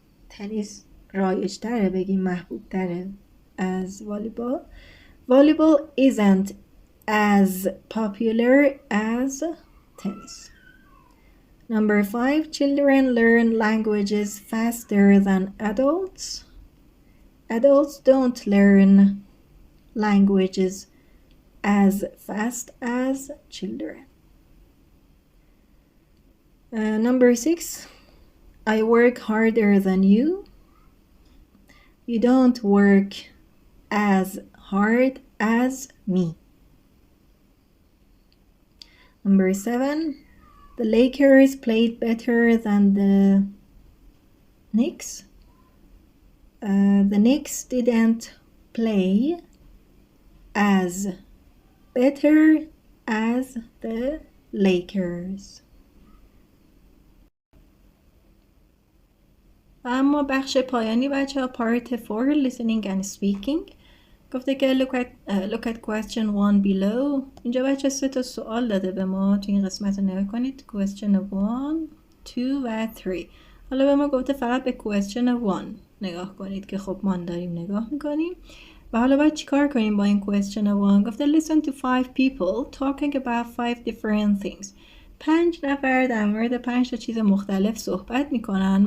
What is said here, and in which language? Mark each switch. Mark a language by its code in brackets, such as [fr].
[fa] تنیس رایج تره بگیم محبوب تره از والیبال. [en] Volleyball isn't as popular as tennis. Number 5, children learn languages faster than adults. Adults don't learn languages as fast as children. Number 6, I work harder than you. You don't work as hard as me. Number 7, the Lakers played better than the Knicks. The Knicks didn't play as better as the Lakers. [fa] و اما بخش پایانی بچه ها [en] part 4 listening and speaking [fa] گفته که [en] look at question 1 below. [fa] اینجا بچه 3 تا سوال داده به ما تو این قسمت رو نگاه کنید. [en] question 1 2 و 3. [fa] حالا به ما گفته فقط به question 1 نگاه کنید که خب ما داریم نگاه میکنیم و حالا باید چیکار کنیم با این question 1. [en] گفته listen to 5 people talking about 5 different things. [fa] 5 نفر در مورد 5 تا چیز مختلف صحبت میکنن.